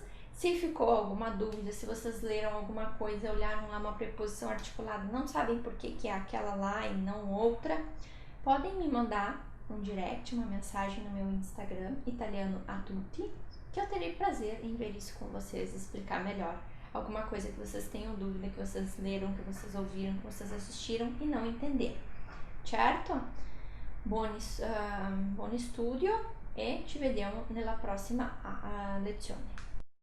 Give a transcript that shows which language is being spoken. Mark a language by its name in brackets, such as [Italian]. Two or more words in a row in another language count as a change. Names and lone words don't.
[Portuguese] Se ficou alguma dúvida, se vocês leram alguma coisa, olharam lá uma preposição articulada, não sabem por que é aquela lá e não outra, podem me mandar um direct, uma mensagem no meu Instagram, Italiano a Tutti, que eu terei prazer em ver isso com vocês, explicar melhor alguma coisa que vocês tenham dúvida, que vocês leram, que vocês ouviram, que vocês assistiram e não entenderam. Certo? [Italian] Buon studio e ci vediamo nella prossima lezione.